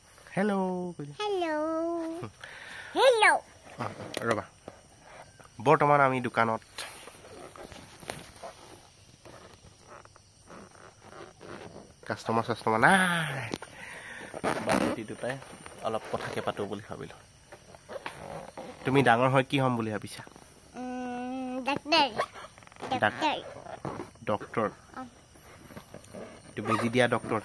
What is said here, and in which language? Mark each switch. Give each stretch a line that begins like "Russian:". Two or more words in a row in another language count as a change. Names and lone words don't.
English: Hello. Hello. Hello.
Assamese: ৰ'বা। বৰ্তমান আমি দোকানত.
English: Customer
Assamese: নাই. বাকি দুটাই অলপ কথাকে পাতো বুলি ভাবিলো। তুমি ডাঙৰ হৈ কি হ'ম বুলি ভাবিছা? ডক্টৰ। তুমি দিয়া ডক্টৰ।